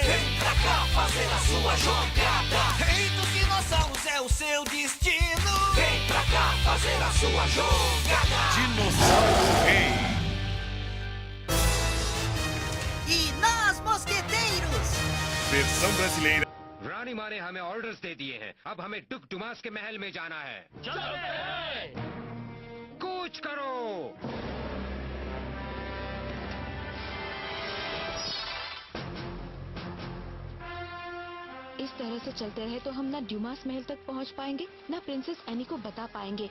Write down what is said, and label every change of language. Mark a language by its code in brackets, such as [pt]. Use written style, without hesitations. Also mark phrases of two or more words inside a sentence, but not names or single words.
[pt] Vem pra cá fazer a sua jogada. Rei dos dinossauros é o seu destino. Vem pra cá fazer a sua jogada. Dinossauro Rei. E nós, mosqueteiros. Versão brasileira. [hi] रानी माँ ने हमें ऑर्डर्स दे दिए हैं। अब हमें डुक डुमास के महल में जाना है। चलते हैं। कूच करो। इस तरह से चलते रहे तो हम ना ड्यूमास महल तक पहुंच पाएंगे, ना प्रिंसेस एनी को बता पाएंगे।